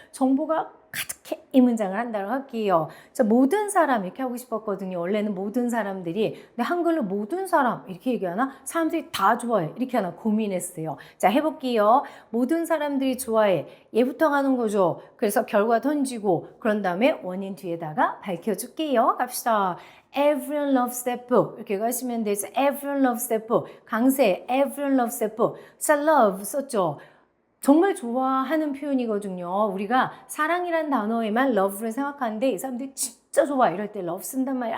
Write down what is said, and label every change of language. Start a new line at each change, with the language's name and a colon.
Korean: 정보가 가득해. 이 문장을 한다고 할게요. 자, 모든 사람 이렇게 하고 싶었거든요. 원래는 모든 사람들이. 근데 한글로 모든 사람 이렇게 얘기하나? 사람들이 다 좋아해. 이렇게 하나 고민했어요. 자, 해볼게요. 모든 사람들이 좋아해. 얘부터 가는 거죠. 그래서 결과 던지고 그런 다음에 원인 뒤에다가 밝혀줄게요. 갑시다.
English: Everyone loves that book.
Korean: 이렇게 가시면 되죠.
English: Everyone loves that book.
Korean: 강세.
English: Everyone loves that book.
Korean: 자, love 썼죠. 정말 좋아하는 표현이거든요. 우리가 사랑이란 단어에만 love를 생각하는데 이 사람들이 진짜 좋아 이럴 때 love 쓴단 말이에요.